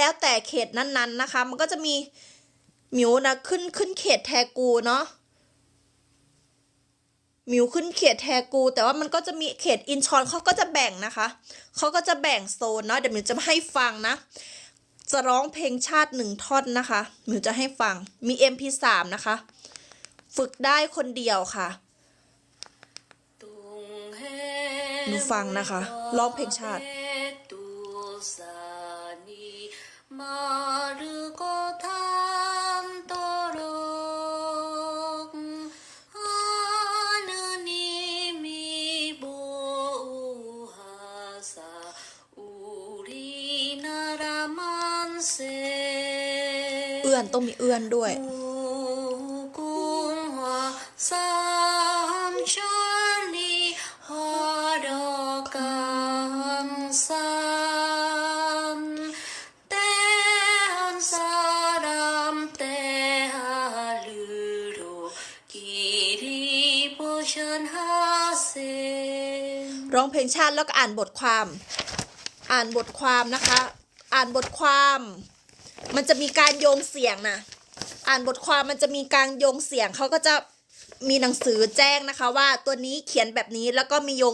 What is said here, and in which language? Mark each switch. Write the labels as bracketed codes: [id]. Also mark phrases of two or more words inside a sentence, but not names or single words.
[th] แล้วแต่เขตนั้นๆนะคะมันก็จะมีมิวนะขึ้นเขตแทกูเนาะหมิวขึ้นเขตแทกูแต่ว่ามันก็จะมีเขตอินชอนเขาก็จะแบ่งนะคะเขาก็จะแบ่งโซนเนาะเดี๋ยวหมิวจะให้ฟังนะจะร้องเพลงชาติ1 ท่อนนะคะหมิวจะให้ฟังมี MP3 นะคะฝึกได้คนเดียวค่ะหนูฟังนะคะร้องเพลงชาติ [ko] 마르고 닳도록 하느님이 보호하사 우리나라 만세 [th] เอื้อนต้องมีเอื้อนด้วย [ko] 무궁화 삼천리 화려강산 때한 사람 때하루로 길이 보션하세 [th] ร้องเพลงชาติแล้วก็อ่านบทความนะคะ อ่านบทความมันจะมีการโยงเสียงนะอ่านบทความมันจะมีการโยงเสียงเขาก็จะมีหนังสือแจ้งนะคะว่าตัวนี้เขียนแบบนี้แล้วก็มีโยง